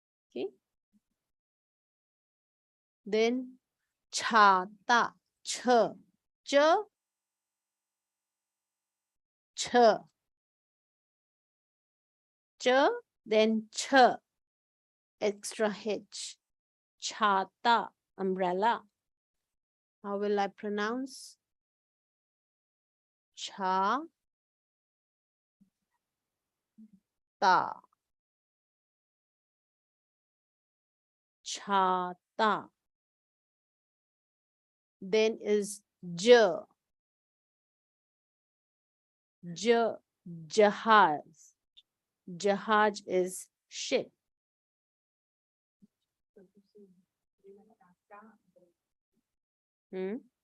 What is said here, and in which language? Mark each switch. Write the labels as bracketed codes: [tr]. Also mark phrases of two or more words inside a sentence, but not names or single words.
[en] Okay. Then chata, ch, ch, ch, ch, then ch, extra h, chata, umbrella. How will I pronounce? Cha, ta, chata. Then is j, j, jahaz. Jahaj is ship. Hmm?